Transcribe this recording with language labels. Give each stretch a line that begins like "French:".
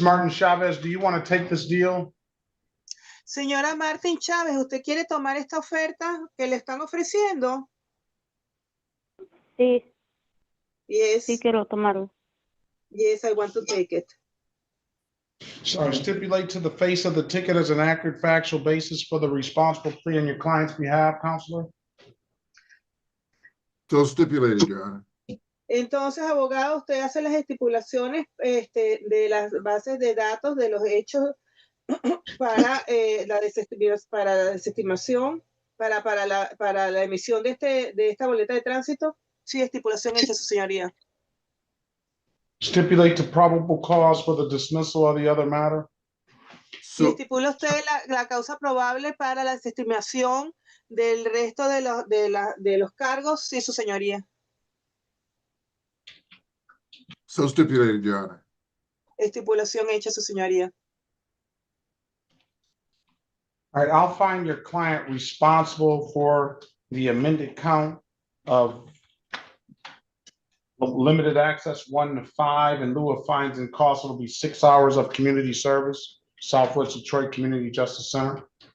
English: Martin Chavez, do you want to take this deal?
Spanish: Señora Martín Chávez, ¿usted quiere tomar esta oferta que le están ofreciendo? Sí.
English: Yes.
Spanish: Sí quiero tomarlo.
English: Yes, I want to take it. So stipulate to the face of the ticket as an accurate factual basis for the responsible plea on your client's behalf, counselor? So stipulated, Your Honor.
Spanish: Entonces, abogado, usted hace las estipulaciones de las bases de datos de los hechos para la desestimación, para la emisión de esta boleta de tránsito. Sí, estipulación hecha, su señoría.
English: Stipulate to probable cause for the dismissal of the other matter?
Spanish: Y estipula usted la causa probable para la desestimación del resto de los cargos. Sí, su señoría.
English: So stipulated, Your Honor.
Spanish: Estipulación hecha, su señoría.
English: All right, I'll find your client responsible for the amended count of limited access 1 to 5. In lieu of fines and costs, it'll be 6 hours of community service, Southwest Detroit Community Justice Center.